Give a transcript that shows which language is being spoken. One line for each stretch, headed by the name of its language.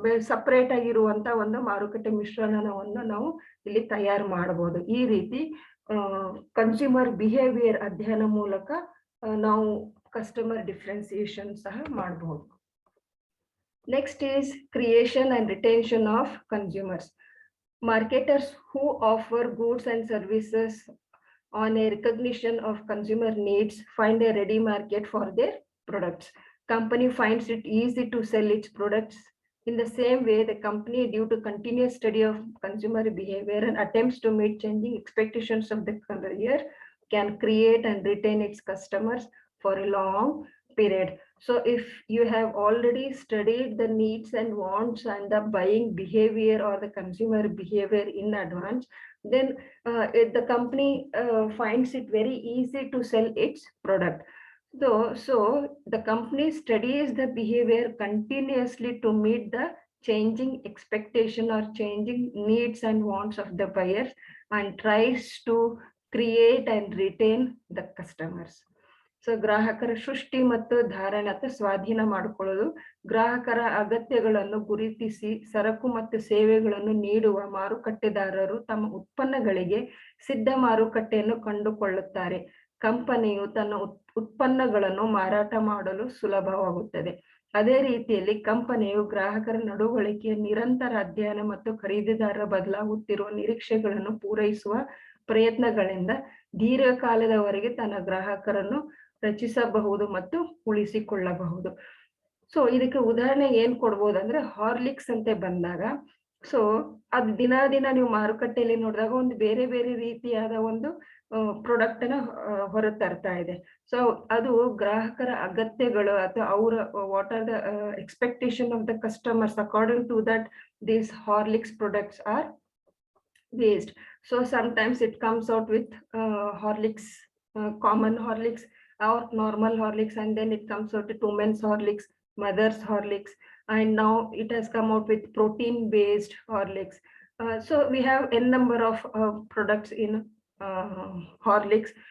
Kannada: Separate ಆಗಿರುವಂತ ಒಂದು ಮಾರುಕಟ್ಟೆ ಮಿಶ್ರಣವನ್ನು ನಾವು ಇಲ್ಲಿ ತಯಾರು ಮಾಡಬಹುದು. ಈ ರೀತಿ ಕನ್ಸ್ಯೂಮರ್ ಬಿಹೇವಿಯರ್ ಅಧ್ಯಯನ ಮೂಲಕ ನಾವು ಕಸ್ಟಮರ್ ಡಿಫ್ರೆನ್ಸಿಯೇಷನ್ ಸಹ ಮಾಡಬಹುದು.
English: Next is creation and retention of consumers. Marketers who offer goods and services on a recognition of consumer needs find a ready market for their products. Company finds it easy to sell its products. In the same way, the company, due to continuous study of consumer behavior and attempts to meet changing expectations of the buyer, can create and retain its customers for a long period. So if you have already studied the needs and wants and the buying behavior or the consumer behavior in advance, then the company finds it very easy to sell its product. So the company studies the behavior continuously to meet the changing expectation or changing needs and wants of the buyers and tries to create and retain the customers.
Kannada: So ಗ್ರಾಹಕರ ಸೃಷ್ಟಿ ಮತ್ತು ಧಾರಣೆ ಅಥವಾ ಸ್ವಾಧೀನ ಮಾಡಿಕೊಳ್ಳೋದು, ಗ್ರಾಹಕರ ಅಗತ್ಯಗಳನ್ನು ಗುರುತಿಸಿ ಸರಕು ಮತ್ತು ಸೇವೆಗಳನ್ನು ನೀಡುವ ಮಾರುಕಟ್ಟೆದಾರರು ತಮ್ಮ ಉತ್ಪನ್ನಗಳಿಗೆ ಸಿದ್ಧ ಮಾರುಕಟ್ಟೆಯನ್ನು ಕಂಡುಕೊಳ್ಳುತ್ತಾರೆ. ಕಂಪನಿಯು ತನ್ನ ಉತ್ಪನ್ನಗಳನ್ನು ಮಾರಾಟ ಮಾಡಲು ಸುಲಭವಾಗುತ್ತದೆ. ಅದೇ ರೀತಿಯಲ್ಲಿ ಕಂಪನಿಯು ಗ್ರಾಹಕರ ನಡವಳಿಕೆಯ ನಿರಂತರ ಅಧ್ಯಯನ ಮತ್ತು ಖರೀದಿದಾರರ ಬದಲಾಗುತ್ತಿರುವ ನಿರೀಕ್ಷೆಗಳನ್ನು ಪೂರೈಸುವ ಪ್ರಯತ್ನಗಳಿಂದ ದೀರ್ಘಕಾಲದವರೆಗೆ ತನ್ನ ಗ್ರಾಹಕರನ್ನು ರಚಿಸಬಹುದು ಮತ್ತು ಉಳಿಸಿಕೊಳ್ಳಬಹುದು. ಸೊ ಇದಕ್ಕೆ ಉದಾಹರಣೆ ಏನ್ ಕೊಡ್ಬೋದು ಅಂದ್ರೆ, ಹಾರ್ಲಿಕ್ಸ್ ಅಂತ ಬಂದಾಗ ಸೊ ಅದು ದಿನ ನೀವು ಮಾರುಕಟ್ಟೆಯಲ್ಲಿ ನೋಡಿದಾಗ ಒಂದು ಬೇರೆ ಬೇರೆ ರೀತಿಯಾದ ಒಂದು ಪ್ರಾಡಕ್ಟ್ ಅನ್ನ ಹೊರತರ್ತಾ ಇದೆ. ಸೊ ಅದು ಗ್ರಾಹಕರ ಅಗತ್ಯಗಳು ಅಥವಾ ಅವರ
English: What are the expectation of the customers, according to that these Horlicks products are based. So sometimes it comes out with Horlicks, common Horlicks or normal Horlicks, and then it comes out with women's Horlicks, mother's Horlicks, and now it has come out with protein based Horlicks. So we have n number of products in Horlicks.